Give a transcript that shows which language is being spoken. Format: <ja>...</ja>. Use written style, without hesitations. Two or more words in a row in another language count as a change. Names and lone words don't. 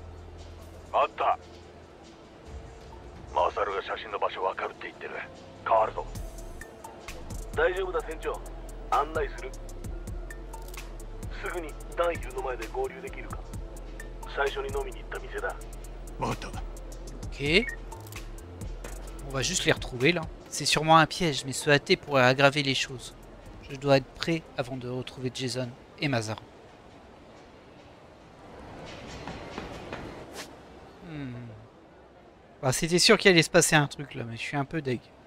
<ja>あった。マサルが写真の場所わかるって言ってる。変わるぞ。大丈夫だ船長、案内する。すぐにダンヒルの前で合流できるか。最初に飲みに行った店だ。わかった。</ja> <fr>Ok. On va juste les retrouver là. C'est sûrement un piège, mais se hâter pourrait aggraver les choses. Je dois être prêt avant de retrouver Jason et Mazar. Bah, c'était sûr qu'il allait se passer un truc là, mais je suis un peu deg.</fr>